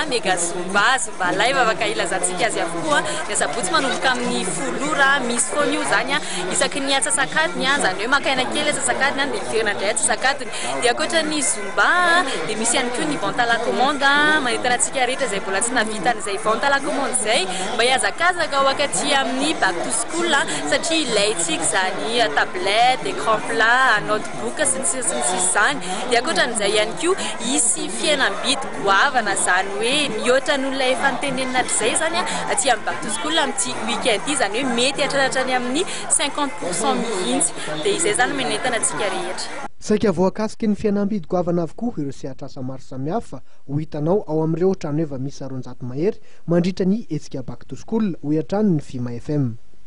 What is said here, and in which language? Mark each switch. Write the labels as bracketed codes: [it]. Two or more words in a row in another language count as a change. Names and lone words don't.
[mg] mega zumba live afaka ilazantsika azy avokoa dia sabotsy manomboka amin'ny folora misy foana io zany isaky ny atsasakadiny zany hoe makaina kely atsasakadiny dia iverina indray atsasakadiny dia akoatra ny zumba dia misy ihany koa ny [fr] vente à la commande [mg] manentana antsika rehetra izay mbola tsy navitan'izay [fr] vente à la commande [mg] izay mba hiazakazaka ao akaty amin'ny back to school satria ilayntsika zany tablette, [fr] écran plat, [mg] notebook sy ny sisa zany dia akoatran'izay ihany koa isy fihenam-bidy goavana zany hoe mihoatra n'olona efa nitenenina hatrizay zany aty amin'ny back to school amin'ity week-end ity zany hoe mety hatratrany amin'ny 50% mihitsy dia izay zany menentana antsika rehetra. Saika voakasiky ny fihenam-bidy goavana avokoa ireo sehatr'asa maro samihafa ho hitanao ao amin'ireo trano eva misy 400 mahery mandritra ny hetsika back to school ho hiatran'ny Fimafm.